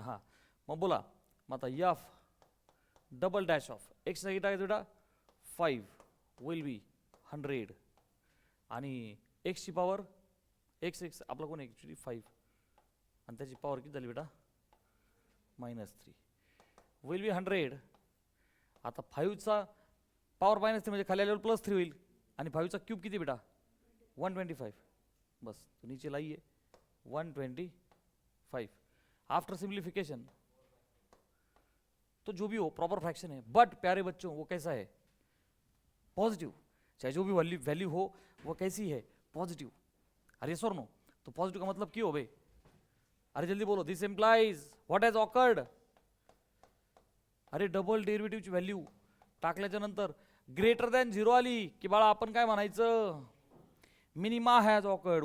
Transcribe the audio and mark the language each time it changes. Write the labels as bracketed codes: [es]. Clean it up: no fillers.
[mr] हां मग बोला मग आता F double dash of x साठी टाकायचं बेटा 5 विल बी 100 आणि एक्सची पॉवर एक्स आपला कोण ॲक्च्युली 5 आणि त्याची पॉवर किती झाली बेटा -3 विल बी 100. आता 5चा पॉवर -3 म्हणजे खाली आल्यावर +3 होईल आणि 5चा क्यूब किती बेटा 125 [hi] बस तो नीचे लाइए 125. आफ्टर सिंप्लीफिकेशन तो जो भी हो प्रॉपर फ्रैक्शन है बट प्यारे बच्चों वो कैसा है पॉजिटिव. चाहे जो भी वैल्यू हो वो कैसी है पॉजिटिव. अरे यस और नो तो पॉजिटिव का मतलब क्यों हो भाई अरे जल्दी बोलो [en] This employs what has occurred. [mr] अरे डबल डेरिव्हेटिव्हची व्हॅल्यू टाकल्याच्या नंतर ग्रेटर दॅन 0 आली की बाळा आपण काय म्हणायचं मिनिमा हॅज ऑकर्ड.